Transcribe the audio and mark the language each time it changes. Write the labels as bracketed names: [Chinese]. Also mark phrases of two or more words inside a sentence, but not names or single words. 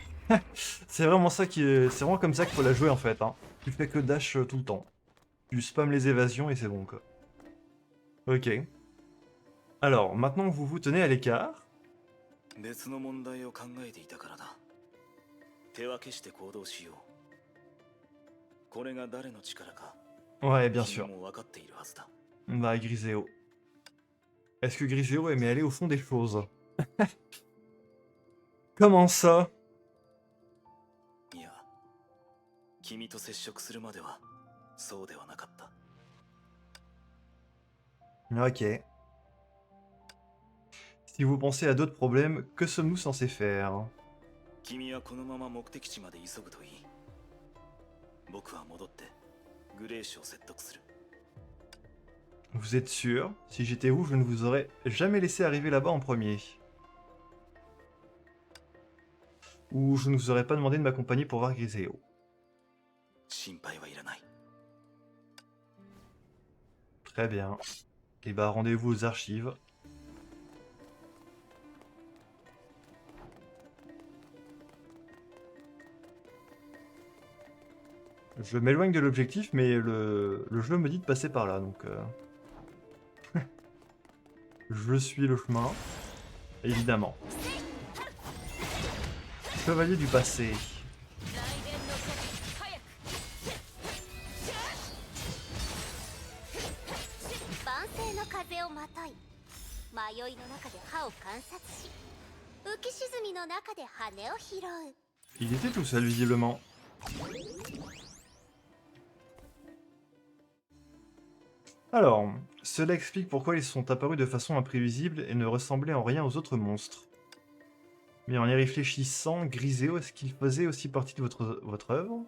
[French] C'est vraiment ça qui est... C'est vraiment comme ça qu'il faut la jouer en fait. Hein. Tu fais que dash tout le temps. Tu spams les évasions et c'est bon quoi. Ok. Alors, maintenant vous vous tenez à l'écart. [Japanese] 別の問題を考えていたからだ。手分けして行動しよう。これが誰の力か [French] Ouais, bien [Japanese] 君 [French] sûr. [Japanese] も分かっているはずだ。 [French] Bah, Griseo. Est-ce que Griseo aimait aller au fond des choses? Comment ça? [Japanese] いや、君と接触するまではそうではなかった。 [French] Ok. Si vous pensez à d'autres problèmes, que sommes-nous censés faire? [Japanese] 君はこのまま目的地まで急ぐといい。僕は戻ってグレーシュを説得する。 [French] Vous êtes sûr? Si j'étais vous, je ne vous aurais jamais laissé arriver là-bas en premier. Ou je ne vous aurais pas demandé de m'accompagner pour voir Griseo. [Japanese] 心配はいらない。 [French] Très bien. Et bah, rendez-vous aux archives. Je m'éloigne de l'objectif, mais le jeu me dit de passer par là, donc... Je suis le chemin, évidemment. Chevalier du passé. [Japanese] 万世の風をまとい、迷いの中で歯を観察し、浮き沈みの中で羽を拾う。 [French] Il était tout seul, visiblement. Alors, cela explique pourquoi ils sont apparus de façon imprévisible et ne ressemblaient en rien aux autres monstres. Mais en y réfléchissant, Griseo, est-ce qu'il faisait aussi partie de votre œuvre?